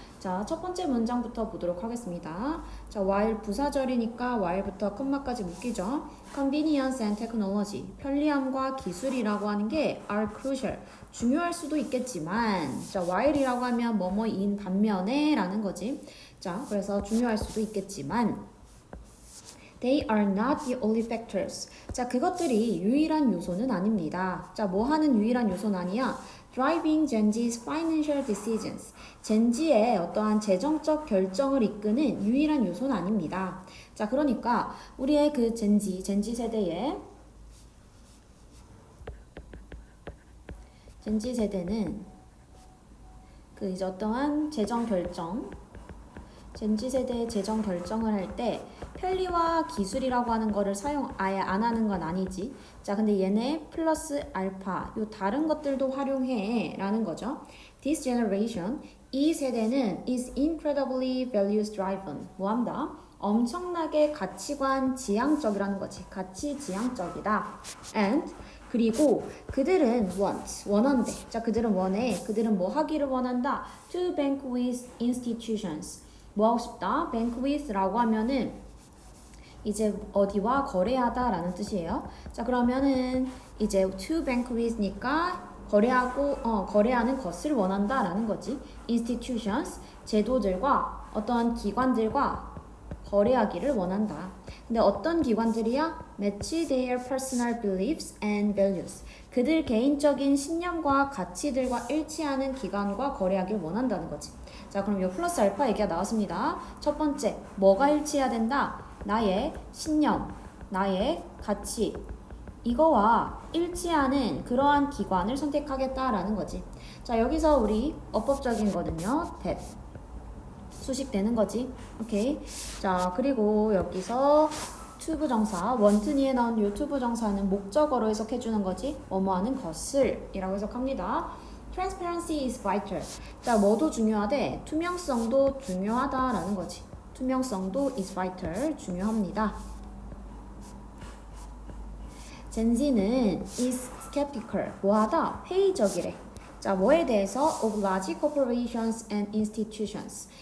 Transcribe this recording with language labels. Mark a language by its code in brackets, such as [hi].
[ko] 자, 첫 번째 문장부터 보도록 하겠습니다. 자, while 부사절이니까 while부터 컴마까지 묶이죠. [en] Convenience and technology, [ko] 편리함과 기술이라고 하는 게 [en] are crucial, [ko] 중요할 수도 있겠지만, 자, while이라고 하면 뭐뭐인 반면에 라는 거지. 자, 그래서 중요할 수도 있겠지만 [en] they are not the only factors. [ko] 자, 그것들이 유일한 요소는 아닙니다. 자, 뭐 하는 유일한 요소는 아니야? [en] Driving Gen Z's financial decisions. [ko] 젠지의 어떠한 재정적 결정을 이끄는 유일한 요소는 아닙니다. 자, 그러니까 우리의 그 젠지 세대의 젠지 세대는 그 이제 어떠한 재정 결정, 젠지 세대의 재정 결정을 할 때 편리와 기술이라고 하는 거를 사용 아예 안 하는 건 아니지. 자, 근데 얘네 플러스 알파, 요 다른 것들도 활용해 라는 거죠. [en] This generation, [ko] 이 세대는 [en] is incredibly values driven. [ko] 뭐 한다? 엄청나게 가치관 지향적이라는 거지. 가치 지향적이다. And 그리고 그들은 원한대. 자, 그들은 원해. 그들은 뭐 하기를 원한다? [en] To bank with institutions. [ko] 뭐 하고 싶다? bank with라고 하면은 이제 어디와 거래하다 라는 뜻이에요. 자, 그러면은 이제 to bank with니까 거래하는 것을 원한다 라는 거지. institutions, 제도들과 어떠한 기관들과 거래하기를 원한다. 근데 어떤 기관들이야? [en] match their personal beliefs and values. [ko] 그들 개인적인 신념과 가치들과 일치하는 기관과 거래하기를 원한다는 거지. 자, 그럼 요 플러스 알파 얘기가 나왔습니다. 첫 번째, 뭐가 일치해야 된다? 나의 신념, 나의 가치, 이거와 일치하는 그러한 기관을 선택하겠다라는 거지. 자, 여기서 우리 어법적인 거는요, that. 수식되는 거지. 오케이. 자, 그리고 여기서 투부정사, 원튼이에 나온 요 투부정사는 목적어로 해석해주는 거지. 뭐뭐 하는 것을 이라고 해석합니다. [en] Transparency is vital. [ko] 자, 뭐도 중요하대? 투명성도 중요하다라는 거지. 투명성도 [en] is vital. [ko] 중요합니다. 젠지는 [en] is skeptical. [ko] 뭐하다? 회의적이래. 자, 뭐에 대해서? [en] Of large corporations and institutions.